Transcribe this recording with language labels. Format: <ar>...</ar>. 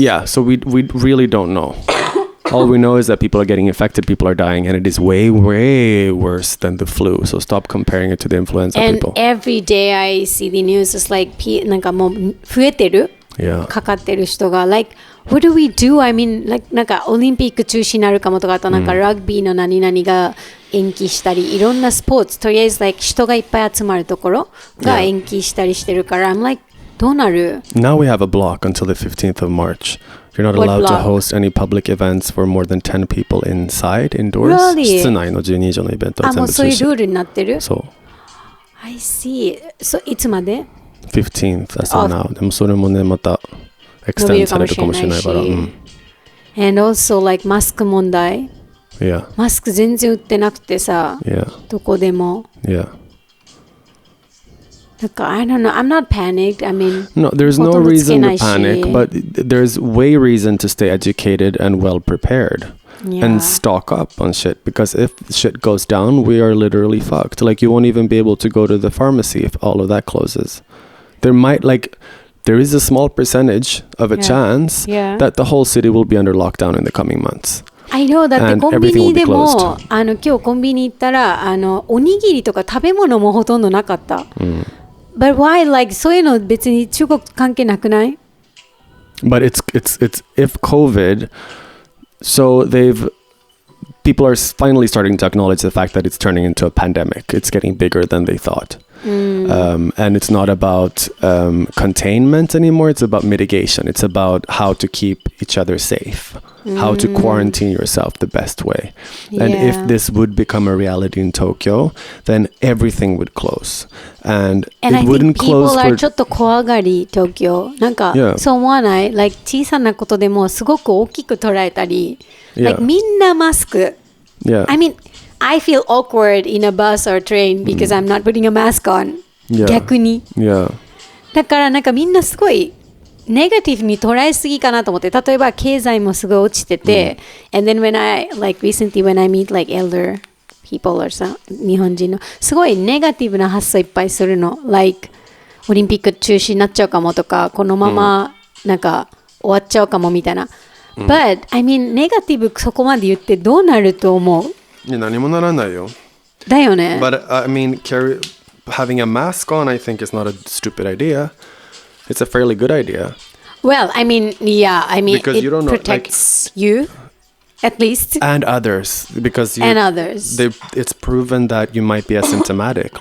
<en>Yeah. So we really don't know. All we know is that people are getting infected, people are dying, and it is way, way worse than the flu. So stop comparing it to the influenza people. And every day I see the news, it's like</en> <ja>なんかもう増えてる。かかってる人が</ja> <en>like what do we do? I mean, like なんかオリンピック中止になるかもとか、あとなんかラグビーの何々が延期したり、いろんなスポーツ、とりあえず like 人がいっぱい集まるところが延期したりしてるから、 I'm like どうなる？ Now we have a block until the 15th of March. You're not allowed to host any public events for more than 10 people inside, indoors. Really?</en> <ja>室内の12以上のイベントは全部中止。もうそういうルールになってる？そう。</ja> <en>I see. So</en> <ja>いつまで？</ja> <en>15th as of now.</en> <ja>でもそれもねまたextendされるかもしれないから。</ja> <en>And also like</en> <ja>マスク問題。</ja> <en>Yeah.</en> <ja>マスク全然売ってなくてさ。</ja> <en>Yeah.</en> <ja>どこでも。</ja> <en>Yeah. I don't know. I'm not panicked. I mean, no, there's no reason to panic, but there's way reason to stay educated and well prepared. Yeah. And stock up on shit, because if shit goes down, we are literally fucked. Like, you won't even be able to go to the pharmacy if all of that closes. There is a small percentage of a chance that the whole city will be under lockdown in the coming months. I know</en> <ja>だってコンビニでも今日コンビニ行ったらおにぎりとか食べ物もほとんどなかった。</ja> <en>But why,</en> <ja>like そういうの別に中国関係なくない？</ja> <en>But it's if COVID, so people are finally starting to acknowledge the fact that it's turning into a pandemic. It's getting bigger than they thought. And it's not about containment anymore. It's about mitigation. It's about how to keep each other safe, how to quarantine yourself the best way. And if this would become a reality in Tokyo, then everything would close. And it I wouldn't think people close</en> <ja>are ちょっと怖がり、東京。なんか、そう思わない？ Like 小さなことでもすごく大きく捉えたり、like みんなマスク。</ja> <en>I mean, I feel awkward in a bus or train because I'm not putting a mask on.</en> <ja>逆に。だからなんかみんなすごいネガティブに捉えすぎかなと思って、例えば経済もすごい落ちてて、</ja> <en>and then when I meet like elder people or some</en> <ja>日本人のすごいネガティブな発想いっぱいするの。 like オリンピック中止になっちゃうかもとか、このままなんか終わっちゃうかもみたいな。</ja> <en>But I mean</en> <ja>ネガティブそこまで言ってどうなると思う？いや何もならないよ。だよね。</ja> <en>But I mean having a mask on, I think, is not a stupid idea. It's a fairly good idea. Well, I mean, because it you don't know, protects you, at least. And others. Because it's proven that you might be asymptomatic.</en>